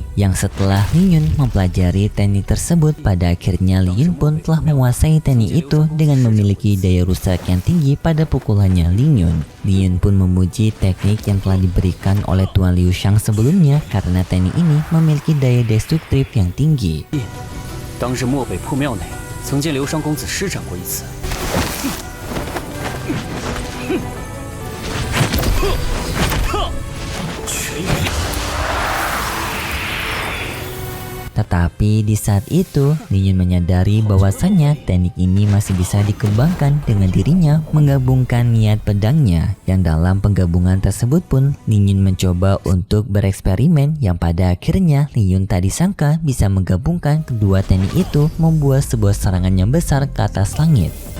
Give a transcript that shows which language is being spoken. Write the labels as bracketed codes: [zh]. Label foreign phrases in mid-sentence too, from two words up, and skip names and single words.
[id] Yang setelah Li Yun mempelajari teknik tersebut, pada akhirnya Li Yun pun telah menguasai teknik itu dengan memiliki daya rusak yang tinggi pada pukulannya Li Yun. Li Yun pun memuji teknik yang telah diberikan oleh Tuan Liu Shang sebelumnya karena teknik ini memiliki daya destruktif yang tinggi. [zh] 当日漠北瀑庙内，曾见流商公子施展过一次。 [id] Tetapi di saat itu, Li Yun menyadari bahwasannya teknik ini masih bisa dikembangkan dengan dirinya menggabungkan niat pedangnya. Yang dalam penggabungan tersebut pun, Li Yun mencoba untuk bereksperimen yang pada akhirnya Li Yun tak disangka bisa menggabungkan kedua teknik itu membuat sebuah serangan yang besar ke atas langit.